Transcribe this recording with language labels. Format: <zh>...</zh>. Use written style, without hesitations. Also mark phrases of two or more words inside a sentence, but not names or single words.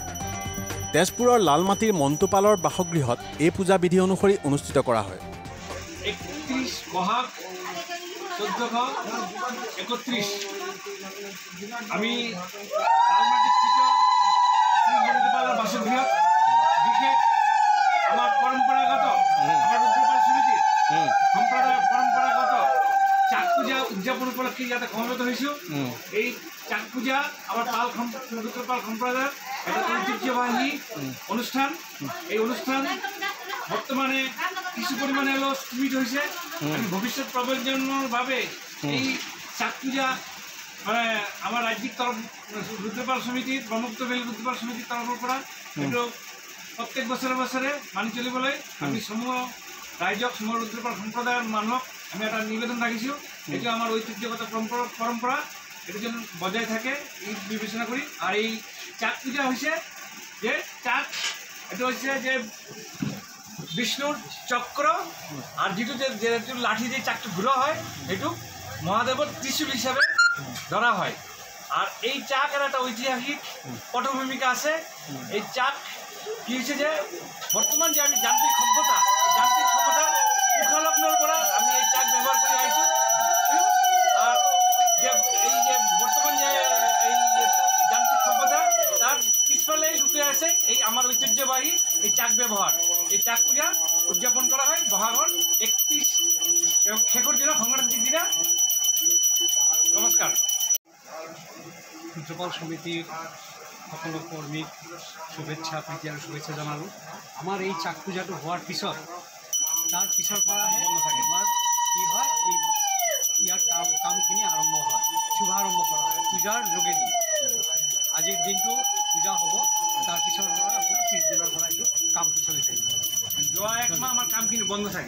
<as>তেজপুৰৰ লালমাটিৰ মন্তুপালৰ বাসগৃহত এই পূজা বিধি অনুসৰি অনুষ্ঠিত কৰা হয়। 31 বহাগ 1431 আমি লালমাটিস্থিত শ্রী মন্তুপালৰ বাসগৃহত বিশেষ আমার পরম্পরাগত আমার রুদ্রপাল সমিতির সম্প্রদায় পরম্পরাগত চাক পূজা উদযাপন উপলক্ষে ইয়াতে সমবেত হয়েছো।</as> <bn>এই চাক পূজা আমার রুদ্রপাল সম্প্রদায়ের একটা ঐতিহ্যবাহী অনুষ্ঠান। এই অনুষ্ঠান বর্তমানে কিছু পরিমাণে হলেও স্থিমিত হয়েছে।</bn> <as>ভবিষ্যৎ প্রবর্তনের ভাবে এই চাক পূজা মানে আমার রাজ্যিক তরফ রুদ্রপাল সমিতির ব্রহ্মপুত্র ভেলী রুদ্রপাল সমিতির তরফের পৰা এইটো প্রত্যেক বছরে বছরে মানি চলিবলৈ আমি সমূহ রাইজক সমূহ রুদ্রপাল সম্প্রদায়ের মানুহক আমি এটা নিবেদন রাখিছোঁ। এইটো আমার ঐতিহ্যগত পরম্পরা এটা যেন বজায় থাকে এই বিবেচনা করি।</as> <bn>আর এই চাক পূজা হয়েছে যে চাক এটা হচ্ছে যে বিষ্ণুর চক্র আর যেটো লাঠি দিয়ে চাকটা ঘুরা হয় সেইটো মহাদেবর ত্রিশূল হিসাবে ধরা হয়। আর এই চাক এর একটা ঐতিহাসিক পটভূমিকা আছে। এই চাক কি হয়েছে যে বর্তমান যে আমি যান্ত্রিক সভ্যতা উখালগ্নৰ পৰা আমি এই চাক ব্যবহার করে আইছো। আর যে এই যে বর্তমান যে এই যান্ত্রিক সভ্যতা তার পিছফালেই লুকিয়ে আছে এই আমার ঐতিহ্যবাহী এই চাক ব্যবহার।</bn> <as>এই চাক পূজা উদযাপন করা হয় বহাগৰ 31 শেষৰ দিনা সংক্ৰান্তিৰ দিনা। নমস্কাৰ। রুদ্রপাল সমিতির সকল কর্মীক শুভেচ্ছা প্রীতি আর শুভেচ্ছা জানালোঁ। আমার এই চাক পূজাটো হওয়ার পিছত তার পিছৰ পৰাহে এবাৰ কি হয় এই ইয়াৰ কামখিনি আৰম্ভ হয়, শুভাৰম্ভ কৰা হয় পূজাৰ যোগেদি। আজিৰ দিনটো পূজা হ'ব, তাৰ পিছৰ পৰা আপোনাৰ পিছদিনৰ পৰা এইটো কামটো চলি থাকিব। যোৱা একমাহ আমাৰ কামখিনি বন্ধ থাকে।</as>